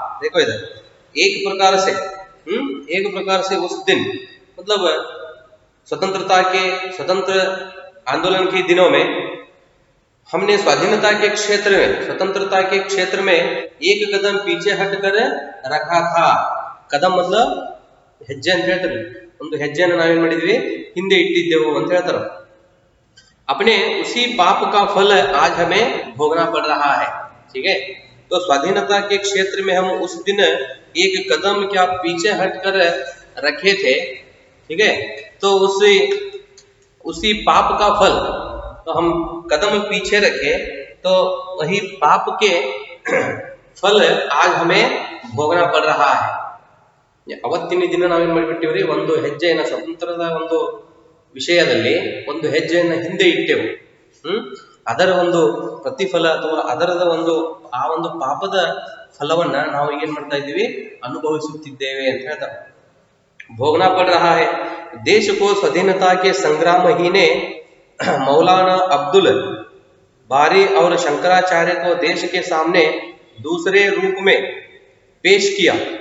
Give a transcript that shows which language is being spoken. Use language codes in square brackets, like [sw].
[hi] देखो इधर, एक प्रकार से उस दिन मतलब स्वतंत्र आंदोलन के दिनों में हमने स्वतंत्रता के क्षेत्र में एक कदम पीछे हटकर रखा था। कदम मतलब [kn] ಹೆಜ್ಜೆ ಅಂತ ಹೇಳ್ತಾರೆ, ಒಂದು ಹೆಜ್ಜೆಯನ್ನು ನಾವೇನ್ ಮಾಡಿದ್ವಿ ಹಿಂದೆ ಇಟ್ಟಿದ್ದೆವು ಅಂತ ಹೇಳ್ತಾರೆ। [hi] अपने उसी पाप का फल आज हमें भोगना पड़ रहा है, ठीक है। तो स्वाधीनता के क्षेत्र में हम उस दिन एक कदम क्या पीछे हटकर रखे थे, ठीक है। तो उसी पाप का फल, तो हम कदम पीछे रखे तो वही पाप के फल आज हमें भोगना पड़ रहा है। [kn] ಅವತ್ತಿನ ದಿನ ನಾವೇನ್ ಮಾಡಿಬಿಟ್ಟಿವ್ರಿ, ಒಂದು ಹೆಜ್ಜೆಯನ್ನು ಸ್ವತಂತ್ರದ ಒಂದು ವಿಷಯದಲ್ಲಿ ಒಂದು ಹೆಜ್ಜೆಯನ್ನು ಹಿಂದೆ ಇಟ್ಟೆವು। ಅದರ ಒಂದು ಪ್ರತಿಫಲ ಅಥವಾ ಅದರದ ಆ ಒಂದು ಪಾಪದ ಫಲವನ್ನ ನಾವು ಏನ್ ಮಾಡ್ತಾ ಇದ್ದೀವಿ, ಅನುಭವಿಸುತ್ತಿದ್ದೇವೆ ಅಂತ ಹೇಳ್ತಾರೆ। [hi] भोगना पड़ रहा है। देश को स्वाधीनता के संग्राम ही ने मौलाना अब्दुल बारी और शंकराचार्य को देश के सामने दूसरे रूप में पेश किया।